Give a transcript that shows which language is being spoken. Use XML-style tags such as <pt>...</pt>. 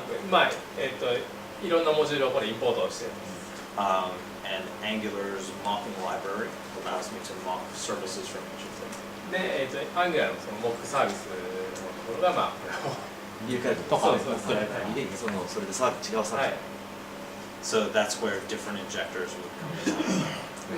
<ja>まあいろんなモジュールをこれインポートしてる。</ja> <en>And Angular's mocking library allows me to mock services from each of them.</en> <ja>でAngular のそのモックサービスのところがまあこれを。入れ替えるとかそうです送られたりでそのそれでサービス違うサービはい。ス、</ja> <en>So that's where different injectors would come in.</en>